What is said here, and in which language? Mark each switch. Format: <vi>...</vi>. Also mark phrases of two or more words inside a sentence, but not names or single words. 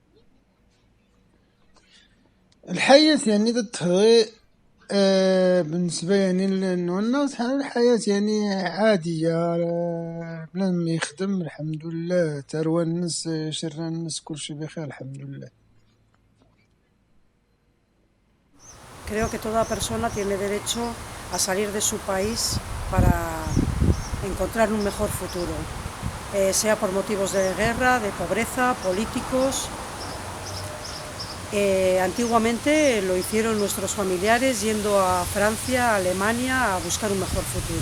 <ar>الحياة يعني تتهضي بالنسبة يعني للناس الحياة يعني عادية بنادم يخدم الحمد لله تروى الناس شر الناس كلشي بخير الحمد لله.</ar> <es>Creo que toda persona tiene derecho a salir de su país para encontrar un mejor futuro, sea por motivos de guerra, de pobreza, políticos. Antiguamente lo hicieron nuestros familiares yendo a Francia, a Alemania a buscar un mejor futuro.</es>